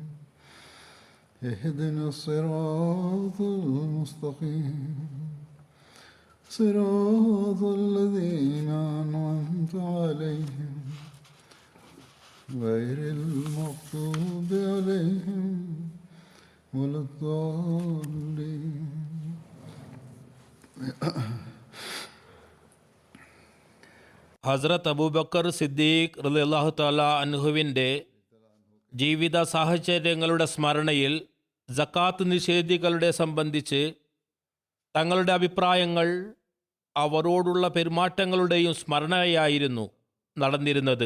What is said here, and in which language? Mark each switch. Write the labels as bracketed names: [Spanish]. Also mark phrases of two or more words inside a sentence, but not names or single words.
[Arabic] اهدنا الصراط المستقيم صراط الذين أنعمت عليهم غير المغضوب عليهم ولا الضالين. [Malayalam] ഹസ്രത്ത് അബൂബക്കർ സിദ്ദീഖ് [Arabic] رضي الله تعالى [Malayalam] അൻഹുവിൻ്റെ ജീവിത സാഹചര്യങ്ങളുടെ സ്മരണയിൽ സക്കാത്ത് നിഷേധികളുടെ സംബന്ധിച്ച് തങ്ങളുടെ അഭിപ്രായങ്ങൾ, അവരോടുള്ള പെരുമാറ്റങ്ങളുടെയും സ്മരണയായിരുന്നു നടന്നിരുന്നത്.